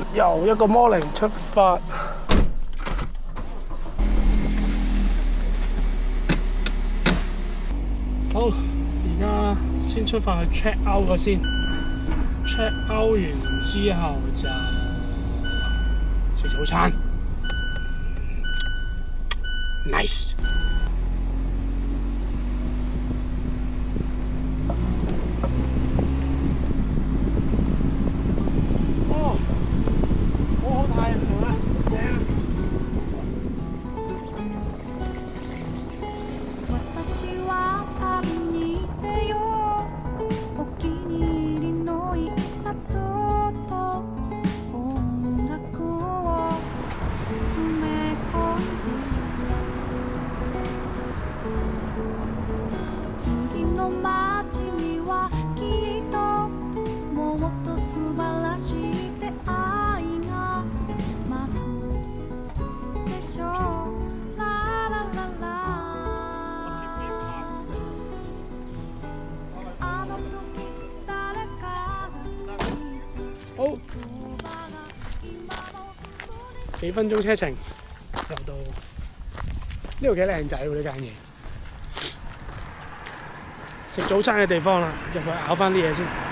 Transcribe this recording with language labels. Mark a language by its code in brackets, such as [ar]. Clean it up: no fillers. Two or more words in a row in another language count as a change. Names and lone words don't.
[yue] 又一個 morning 出發。好，而家先出發去 [en] check out [yue] 咗先。 [en] check out [yue] 完之後就食早餐。Nice。哦，好好睇啊！正啊！ [ja] 私は旅に出ようお気に入りの一冊と音楽を詰め込んで次の街にはきっともっと素晴らしい出会いが待つでしょうララララ [yue] 好，幾分鐘車程就到呢度幾靚仔喎呢間嘢，食早餐嘅地方啦，入去咬翻啲嘢先。